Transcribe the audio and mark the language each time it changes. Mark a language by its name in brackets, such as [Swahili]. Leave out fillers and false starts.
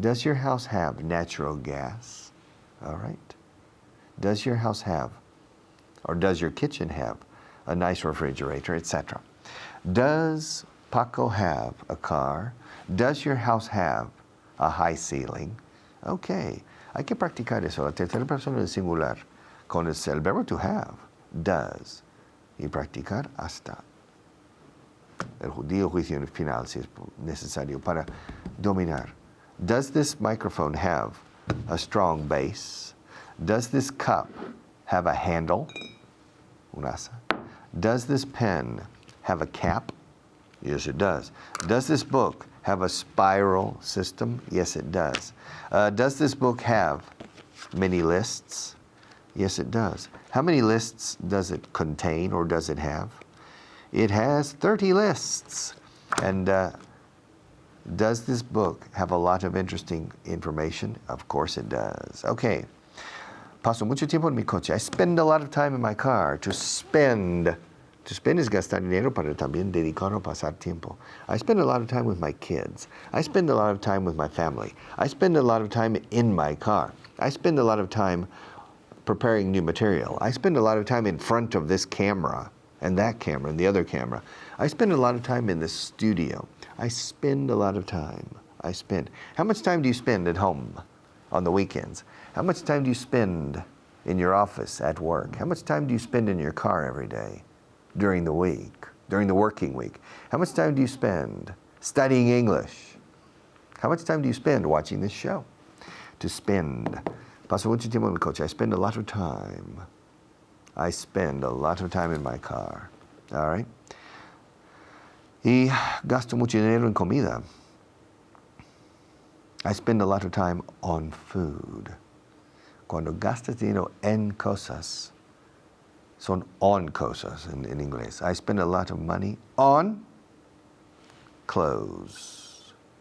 [English] Does your house have natural gas? All right. Does your house have, or does your kitchen have a nice refrigerator, etc.? Does Paco have a car? Does your house have a high ceiling? Okay. [Spanish] Hay que practicar eso, la tercera persona del singular, con el verbo to have, does, y practicar hasta el juicio final, si es necesario, para dominar. [English] Does this microphone have a strong base? Does this cup have a handle? [Spanish] Un asa. [English] Does this pen have a cap? Yes, it does. Does this book have a spiral system? Yes, it does. Does this book have many lists? Yes, it does. How many lists does it contain or does it have? It has 30 lists. And does this book have a lot of interesting information? Of course it does. Okay. [Spanish] Paso mucho tiempo en mi coche. [English] I spend a lot of time in my car. [Spanish] To spend es gastar dinero, para también dedicar o pasar tiempo. [English] I spend a lot of time with my kids. I spend a lot of time with my family. I spend a lot of time in my car. I spend a lot of time preparing new material. I spend a lot of time in front of this camera and that camera and the other camera. I spend a lot of time in the studio. I spend a lot of time. How much time do you spend at home on the weekends? How much time do you spend in your office at work? How much time do you spend in your car every day during the week, during the working week? How much time do you spend studying English? How much time do you spend watching this show? To spend. [Spanish] Paso mucho tiempo en mi coche. [English] I spend a lot of time. I spend a lot of time in my car. All right? [Spanish] Y gasto mucho dinero en comida. [English] I spend a lot of time on food. [Spanish] Cuando gastas dinero en cosas, son on cosas en inglés. [English] I spend a lot of money on clothes.